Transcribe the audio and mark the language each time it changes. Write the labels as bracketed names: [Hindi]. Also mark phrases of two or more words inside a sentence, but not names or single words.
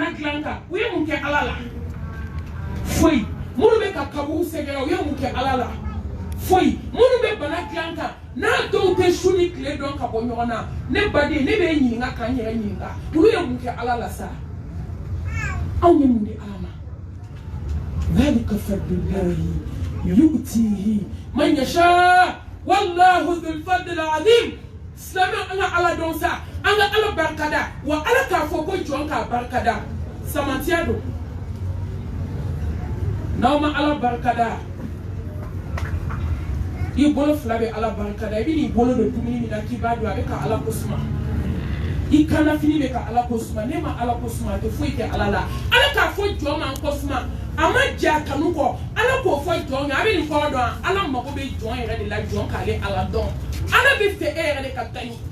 [Bambara] dilan kan u ye mun kɛ ala la foyi minnu bɛ ka kaburu sɛgɛrɛ u ye mun kɛ ala la foyi minnu bɛ bana dilan kan n'a dɔw tɛ su ni tile dɔn ka bɔ ɲɔgɔn na ne baden ne bɛ ɲininka k'an yɛrɛ ɲininka olu ye mun kɛ ala la sa anw ye mun di ala ma [Arabic] ذلك فضل الله يؤتيه من يشاء والله ذو الفضل العظيم [Bambara] silamɛ an ka ala dɔn sa an ka ala barikada wa ala k'a fɔ ko jɔn k'a barikada samantiya don n'aw ma ala barikada i bolo fila bɛ ala barikada i bɛ n'i bolo don dumuni min na k'i b'a dun a bɛ ka ala ko suma i kanafini bɛ ka ala ko suma ne ma ala ko suma a tɛ foyi kɛ ala la ala k'a fɔ jɔn ma ko suma a ma ja kanu kɔ ala k'o fɔ jɔn ye a bɛ nin kɔrɔ dɔn ala mago bɛ jɔn yɛrɛ de la jɔn k'ale ala dɔn ala bɛ fɛ e yɛrɛ de ka taa ɲi